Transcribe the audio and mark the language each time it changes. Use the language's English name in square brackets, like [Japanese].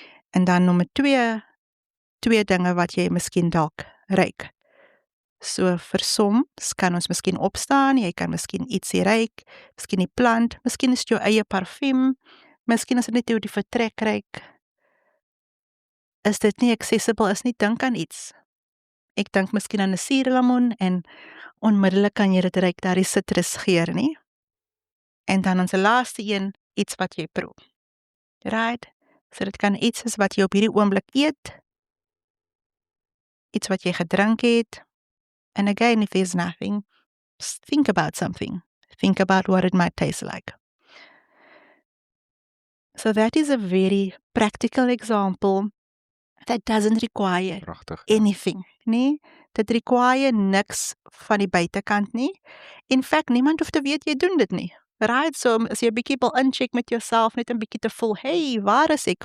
[Afrikaans] En dan nommer 2 dinge wat jy miskien dalk ruik. So vir soms kan ons miskien opstaan, jy kan miskien ietsie ruik, miskien die plant, miskien is dit jou eie parfuum, miskien is dit net hoe die vertrek ruik. Is dit nie accessible is nie, dink aan iets. Ek dink miskien aan 'n suurlemoen en onmiddellik kan jy dit ruik, daar die sitrusgeur nie. En dan ons laaste een, iets wat jy proe. [English] Right? [Afrikaans] So dit kan iets is wat jy op hierdie oomblik eet, iets wat jy gedrink het. [English] And again, if there's nothing, just think about something. Think about what it might taste like. So that is a very practical example that doesn't require [Afrikaans] Pragtig. [English] anything, [Afrikaans] nee? Dit require niks van die buitekant nie. [English] In fact, [Afrikaans] niemand hoef te weet jy doen dit nie. [English] Right? [Afrikaans] So as jy 'n bietjie wil incheck met jouself, net 'n bietjie te voel, hey, waar is ek?